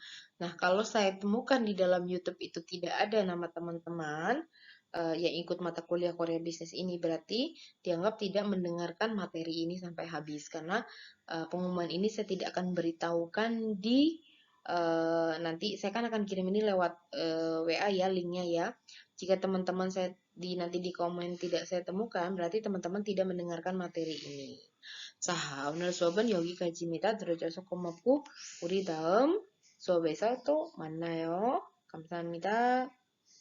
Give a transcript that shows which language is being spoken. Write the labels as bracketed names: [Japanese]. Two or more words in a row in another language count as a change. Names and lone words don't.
[Indonesian] Nah, kalau saya temukan di dalam YouTube itu tidak ada nama teman-teman yang ikut mata kuliah Korea Bisnis ini, berarti dianggap tidak mendengarkan materi ini sampai habis karena pengumuman ini saya tidak akan beritahukan di nanti saya kan akan kirim ini lewat WA ya, linknya ya. Jika teman-teman saya nanti di komen tidak saya temukan, berarti teman-teman tidak mendengarkan materi ini. [Korean] 자, 오늘 수업은 여기까지입니다. 들어줘서 고맙고 우리 다음 수업에서 또 만나요. 감사합니다.